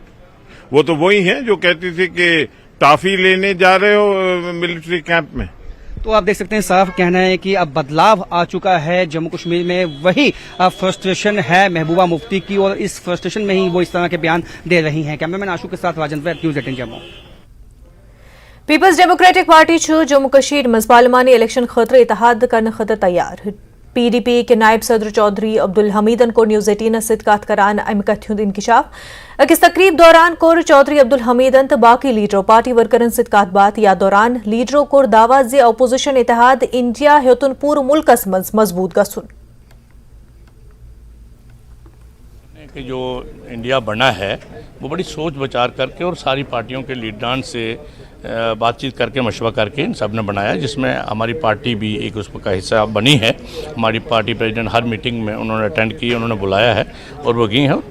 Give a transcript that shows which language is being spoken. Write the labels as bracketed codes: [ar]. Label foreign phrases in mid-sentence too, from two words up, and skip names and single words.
[hi] वो तो वही है जो कहती थी कि टाफी लेने जा रहे हो मिलिट्री कैंप में। तो आप देख सकते हैं, साफ कहना है कि अब बदलाव आ चुका है जम्मू कश्मीर में। वही फ्रस्ट्रेशन है महबूबा मुफ्ती की और इस फ्रस्ट्रेशन में ही वो इस तरह के बयान दे रही हैं। कैमरामैन आशु के साथ राजेंद्र, न्यूज़ 18 जम्मू। [ks] पीपल्स डेमोक्रेटिक पार्टी जम्मू कश्मीर मज पार्लिमानी इलेक्शन खतर इतिहाद करने खतर तैयार। PDP के नायब सदर चौधरी अब्दुल हमीदन को न्यूज़ 18 सत कत करान अमि कथ्युं इंकशाफ। अकिस तकरीब दौरान कोर चौधरी अब्दुल हमीदन तो बाकी लीडरों पार्टी वर्करन सत कत बात या दौरान लीडरों कोर दावा जे अपोजिशन इतिहाद इंडिया हेतुन पूरे मुल्कस मज मजबूत गसुन। [hi] कि जो इंडिया बना है वो बड़ी सोच विचार करके और सारी पार्टियों के लीडरान से बातचीत करके मशवरा करके इन सब ने बनाया, जिसमें हमारी पार्टी भी एक उसका हिस्सा बनी है। हमारी पार्टी प्रेसिडेंट हर मीटिंग में उन्होंने अटेंड की, उन्होंने बुलाया है और वो गई है।